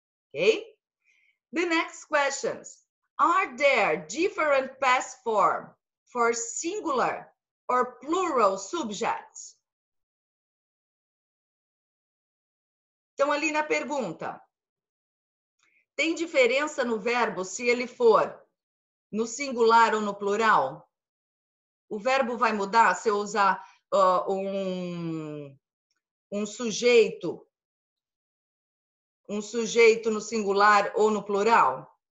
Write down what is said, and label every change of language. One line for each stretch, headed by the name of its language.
English: Ok? The next questions. Are there different past form for singular or plural subjects?
Portuguese: Então, ali na pergunta, tem diferença no verbo se ele for no singular ou no plural? O verbo vai mudar se eu usar um sujeito no singular ou no plural?